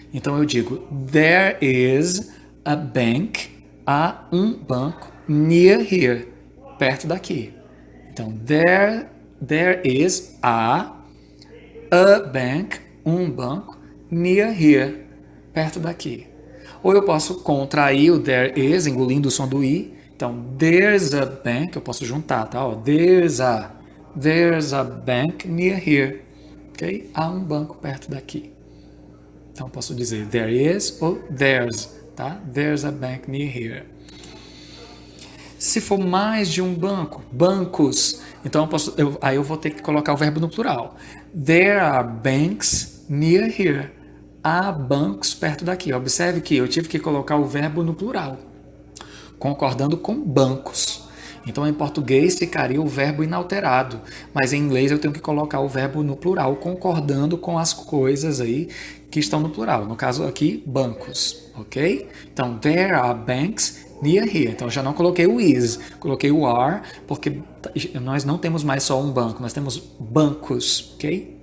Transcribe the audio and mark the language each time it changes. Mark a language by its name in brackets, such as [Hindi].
[Portuguese] Então eu digo, [English] there is a bank, [Portuguese] há um banco [English] near here, [Portuguese] perto daqui. Então, [English] there is a bank, [Portuguese] um banco, [English] near here, [Portuguese] perto daqui. Ou eu posso contrair o [English] there is, [Portuguese] engolindo o som do i. Então, [English] there's a bank, [Portuguese] eu posso juntar, tá? [English] Ó, there's a bank near here. [Portuguese] Okay? Há um banco perto daqui. Então, eu posso dizer [English] there is [Portuguese] ou [English] there's, [Portuguese] tá? [English] There's a bank near here. [Portuguese] Se for mais de um banco, bancos, então aí eu vou ter que colocar o verbo no plural. [English] There are banks near here. [Portuguese] Há bancos perto daqui. Observe que eu tive que colocar o verbo no plural, concordando com bancos. Então, em português ficaria o verbo inalterado, mas em inglês eu tenho que colocar o verbo no plural, concordando com as coisas aí que estão no plural. No caso aqui, bancos, ok? [English] Então, there are banks near here. [Portuguese] Então, eu já não coloquei o is, coloquei o are, porque nós não temos mais só um banco, nós temos bancos, ok?